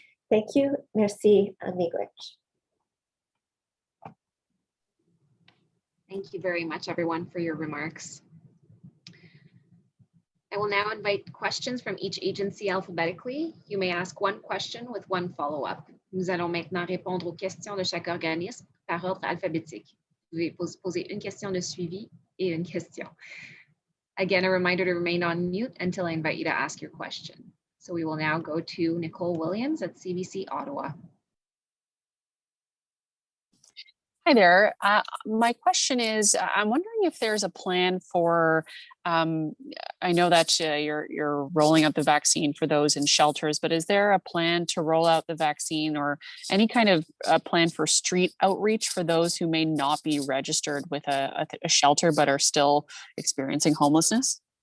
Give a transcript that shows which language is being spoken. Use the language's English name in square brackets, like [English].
[English] Thank you. Merci, amigos. Thank you very much, everyone, for your remarks. I will now invite questions from each agency alphabetically. You may ask one question with one follow-up. [French] Nous allons maintenant répondre aux questions de chaque organisme par ordre alphabétique. Vous pouvez poser une question de suivi et une question. [English] Again, a reminder to remain on mute until I invite you to ask your question. So we will now go to Nicole Williams at CBC Ottawa. Hi there. My question is, I'm wondering if there's a plan for, I know that you're rolling out the vaccine for those in shelters, but is there a plan to roll out the vaccine or any kind of plan for street outreach for those who may not be registered with a shelter but are still experiencing homelessness?